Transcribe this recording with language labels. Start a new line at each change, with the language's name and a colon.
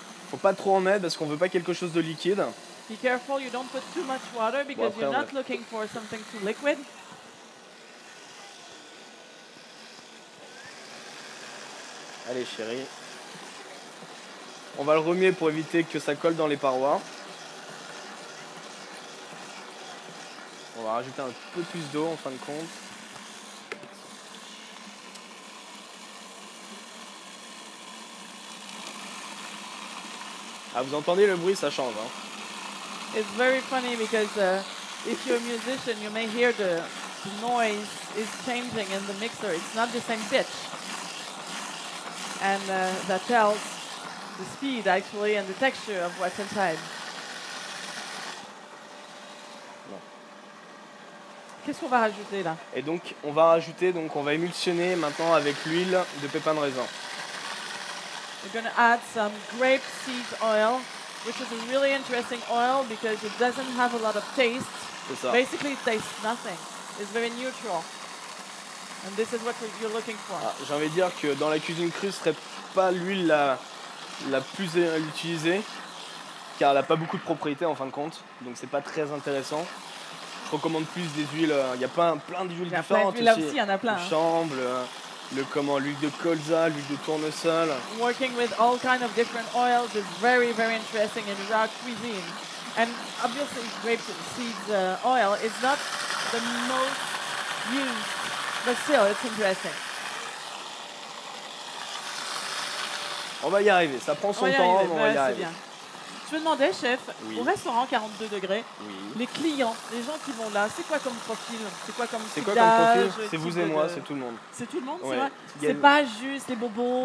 French: Faut pas trop en mettre parce qu'on veut pas quelque chose de liquide.
English: Be careful you don't put too much water because you're not looking for something too liquid.
French: Allez chérie. On va le remuer pour éviter que ça colle dans les parois. On va rajouter un peu plus d'eau en fin de compte. Ah, vous entendez le bruit, ça change. Hein.
English: It's very funny because if you're a musician, you may hear the noise is changing in the mixer. It's not the same pitch. And that tells the speed actually and the texture of what's inside.
French: Qu'est-ce qu'on va rajouter là? Et donc on va rajouter, on va émulsionner maintenant avec l'huile de pépins de raisin.
English: We're going to add some grape seed oil, which is a really interesting oil because it doesn't have a lot of taste.
French: C'est ça.
English: Basically, it tastes nothing. It's very neutral. And this is what you're looking for.
French: Ah, j'ai envie de dire que dans la cuisine crue, ce serait pas l'huile la plus utilisée, car elle n'a pas beaucoup de propriétés en fin de compte, donc c'est pas très intéressant. Je recommande plus des huiles, il y a plein d'huiles différentes là aussi, il y en a plein. Le chambre, l'huile de colza, l'huile de tournesol.
English: Working with all kinds of different oils is very, very interesting in raw cuisine. And obviously, grape seeds oil is not the most used, but still, it's interesting.
French: On va y arriver, ça prend son temps, mais on va y arriver. Bien. Je me demandais, chef, oui. Au restaurant 42 degrés, oui. Les clients, les gens qui vont là, c'est quoi comme profil? C'est quoi comme profil? C'est vous et moi, c'est tout le monde. C'est tout le monde, ouais. C'est vrai? C'est pas juste les bobos,